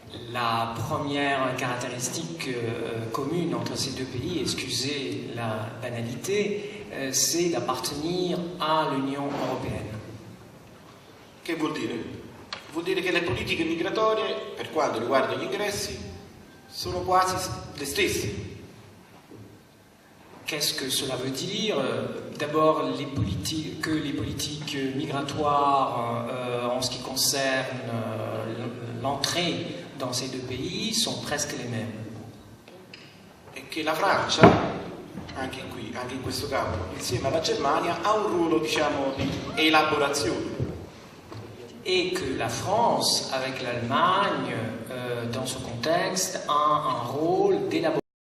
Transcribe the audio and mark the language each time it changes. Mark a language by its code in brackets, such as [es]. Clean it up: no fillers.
[fr] La première caractéristique commune entre ces deux pays, excusez la banalité, c'est d'appartenir à l'Union européenne. [it] Che vuol dire? Vuol dire che le politiche migratorie, per quanto riguarda gli ingressi, sono quasi le stesse. [fr] Qu'est-ce que cela veut dire? D'abord, que les politiques migratoires en ce qui concerne l'entrée dans ces deux pays sont presque les mêmes. [it] E che la Francia, anche in questo caso, insieme alla Germania, ha un ruolo, diciamo, di elaborazione. [fr] Et que la France, avec l'Allemagne, dans ce contexte, a un rôle d'élaboration.